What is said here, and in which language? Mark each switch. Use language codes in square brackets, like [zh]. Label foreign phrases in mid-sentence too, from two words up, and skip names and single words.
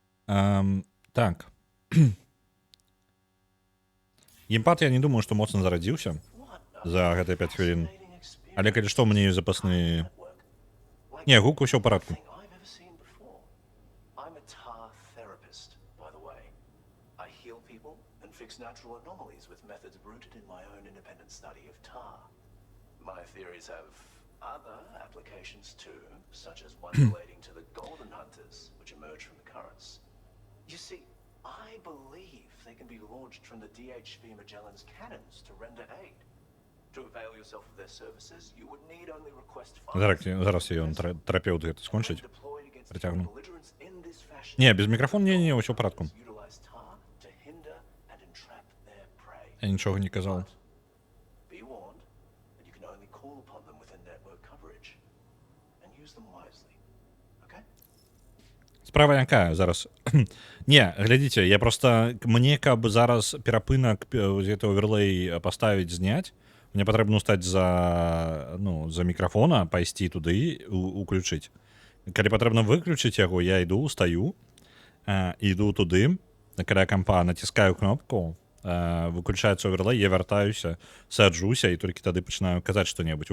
[be] Так. Геймпад я не думаю, што моцна зарадзіўся за гэтыя 5 хвілін. Але калі што, мне запасны... Не, гук усё ў парадку. [en] I've ever seen before. I'm a tar therapist, by the way. I heal people and fix natural anomalies with methods rooted in my own independent study of tar. My theories have other applications too, such as one relating to the golden hunters, which emerge from the currents. You see, I believe they can be launched from the DHV Magellan's cannons to render aid. To avail yourself of their services, you would need only request funds. [be] Зараз я тэрапеўт гэта скончыць. [en] Deployed against [be] Працягну. [en] belligerents in this fashion. [be] Не, без мікрафона не, ўсё ў парадку. [en] Utilize tar to hinder and entrap their prey. [be] Я нічога не казаў. [en] Be warned that you can only call upon them within network coverage and use them wisely. Okay? [be] Справа якая зараз? Не, глядзіце, я просто... Мне, каб зараз перапынак гэты оверлей паставіць, зняць, мне патрэбна стаць за мікрафона, пайсці туды, уключыць. Калі патрэбна выключыць яго, я іду, стаю, іду туды, каля кампа, націскаю кнопку, выключаецца оверлей, я вяртаюся, саджуся, і толькі тады пачынаю казаць што-небудзь.